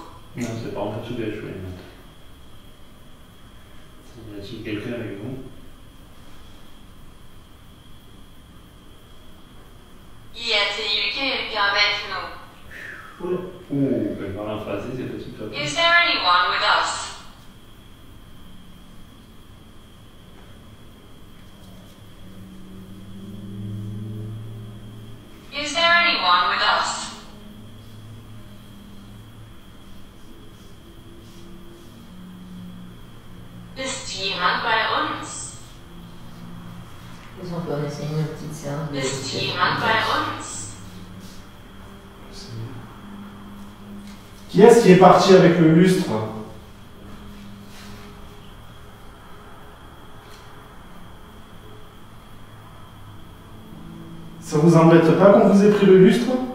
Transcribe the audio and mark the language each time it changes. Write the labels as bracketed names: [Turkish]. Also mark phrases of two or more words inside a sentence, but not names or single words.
[French] Non, c'est pas en portugais, je vais les mettre. Y a-t-il quelqu'un avec vous? Y a-t-il quelqu'un avec nous? Ouh, je parle en français, c'est pas tout à fait. [English] Is there anyone with us? Is there anyone with us? [German] Ist jemand bei uns? [French] Ils ont pas essayé une petite séance de... [German] Ist jemand bei uns? [French] Qui est-ce qui est parti avec le lustre? Ça vous embête pas qu'on vous ait pris le lustre?